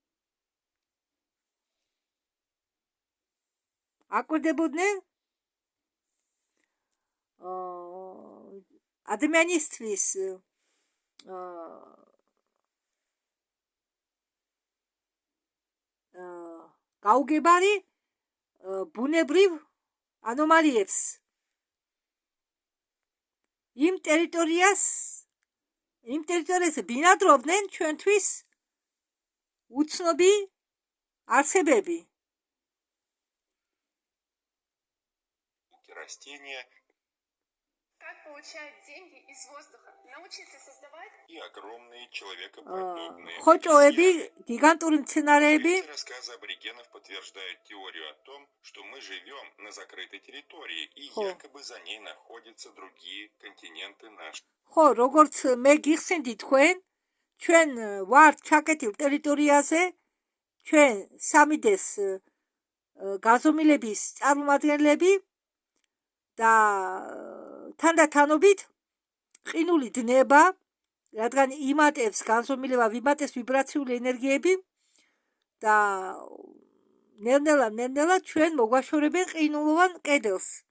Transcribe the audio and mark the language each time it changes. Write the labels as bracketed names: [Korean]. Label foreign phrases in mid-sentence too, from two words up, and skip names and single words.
[Georgian] აკვირდებოდნენ ადამიანისთვის გაუგებარი ბუნებრივ ანომალიებს. იმ ტერიტორიაზე ბინადრობდნენ ჩვენთვის უცნობი არსებები. [Russian] Растения Как получать деньги из воздуха? Научиться создавать? и огромные человекоподобные. [Georgian] ხოჭოები, [Russian] обезьяны. [Georgian] გიგანტური მცენარეები, [Russian] Эти рассказы аборигенов подтверждают теорию о том, что мы живем на закрытой территории, и якобы за ней находятся другие континенты наши. [Georgian] ხო, როგორც მე გიხსენდი ჩვენ ვართ ჩაკეტილ ტერიტორიაზე, ჩვენ სამიდეს გაზომილების წარმომადგენლები და თანდათანობით ყინული დნება, რადგან იმატებს განზომილება, ვიმატებს ვიბრაციული ენერგიები და ნელ-ნელა ჩვენ მოგვაშორებენ ყინულოვან კედელს.